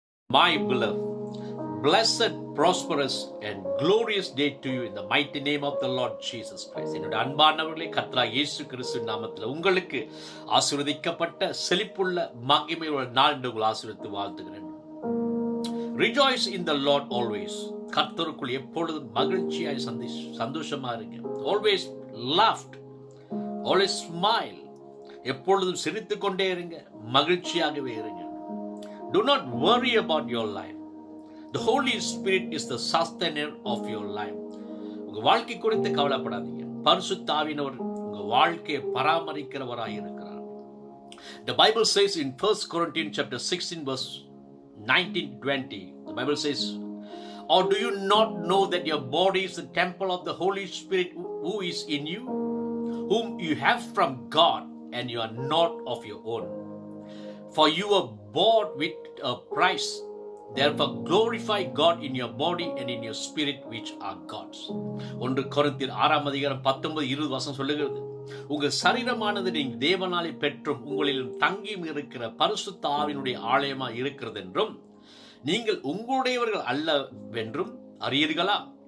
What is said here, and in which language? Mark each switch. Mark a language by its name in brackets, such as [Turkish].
[English] My beloved, blessed, prosperous and glorious day to you in the mighty name of the Lord Jesus Christ. [Tamil] என்னுடைய அன்பானவர்களே, கர்த்தராகிய இயேசு கிறிஸ்துவின் நாமத்தில் உங்களுக்கு ஆசீர்வதிக்கப்பட்ட செழிப்புள்ள மகிமையுள்ள நாள் என்று உங்களை ஆசீர்வதித்து வாழ்த்துகிறேன். [English] Rejoice in the Lord always. [Tamil] கர்த்தருக்குள் எப்பொழுதும் மகிழ்ச்சியாய் சந்தோஷமா இருங்க. [English] Always laughed. Always smile. [Tamil] எப்பொழுதும் சிரித்துக் கொண்டே இருங்க, மகிழ்ச்சியாகவே இருங்க. [English] Do not worry about your life. The Holy Spirit is the sustainer of your life. [Tamil] உங்க வாழ்க்கை குறித்து கவலைப்படாதீங்க. பரிசுத்த ஆவியானவர் உங்க வாழ்க்கையை பராமரிக்கிறவராய் இருக்கிறார். [English] The Bible says in 1 Corinthians chapter 16 verse 19-20. The Bible says, "Or do you not know that your body is the temple of the Holy Spirit who is in you, whom you have from God, and you are not of your own? For you were bought with a price. Therefore glorify God in your body and in your spirit which are God's." [Tamil] 1 கொரிந்தியர் 6:19-20 சொல்லுகிறது, உங்கள் சரீரமானது நீங்கள் தேவனாலே பெற்றும் உங்களிலும் தங்கியும் இருக்கிற பரிசுத்த ஆவியினுடைய ஆலயமாய் இருக்கிறது என்றும், நீங்கள் உங்களுடையவர்கள் அல்லவென்றும் அறியீர்களா?